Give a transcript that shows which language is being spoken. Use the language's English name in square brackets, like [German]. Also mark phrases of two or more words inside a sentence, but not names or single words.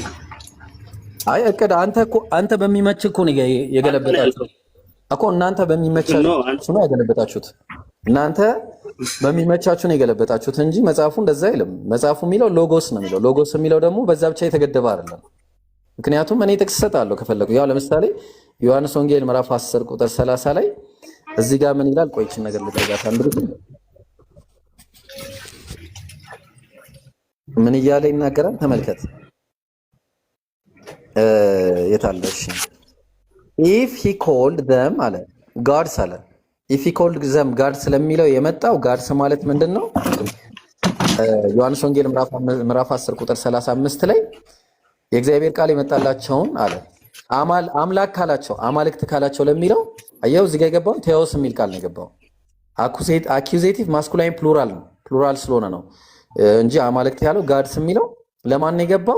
[Amharic] አይ እቅድ አንተ በሚመች እኮ ነው የገለበጣችሁት እኮ። እናንተ በሚመቻችሁ ነው የገለበጣችሁት። እናንተ በሚመቻችሁ ነው የገለበጣችሁት እንጂ መጽሐፉ እንደዛ አይልም። መጽሐፉ የሚለው ሎጎስ ነው የሚለው። ሎጎስ የሚለው ደግሞ በዛ ብቻ የተገደበ አይደለም። ምክንያቱም እኔ ጥቅስ እሰጣለሁ ከፈለኩ። ያው ለምሳሌ ዮሐንስ ወንጌል ምዕራፍ 10 ቁጥር 30 ላይ እዚህ ጋር ምን ይላል? ቆይችን ነገር ልጠይቃት አንድ ጊዜ ምን እያለ ይናገራል? ተመልከት። የታለሽ [English] if he called them [Amharic] አለ ጋድስ አለ [English] if he called them [Amharic] ጋድስ ስለሚለው የመጣው ጋድስ ማለት ምንድነው? ዮሐንስ ወንጌል ምዕራፍ 10 ቁጥር 35 ላይ የእግዚአብሔር ቃል የመጣላቸውን አለ አምላክ ካላቸው አማልክት ካላቸው ለሚለው አየው እዚህ ጋር የገባው ቴዎስ የሚል ቃል ነው የገባው። [English] accusative masculine plural [Amharic] ነው ፕሉራል ስለሆነ ነው እንጂ አማልክት ያለው ጋድስ የሚለው ለማን ነው የገባው?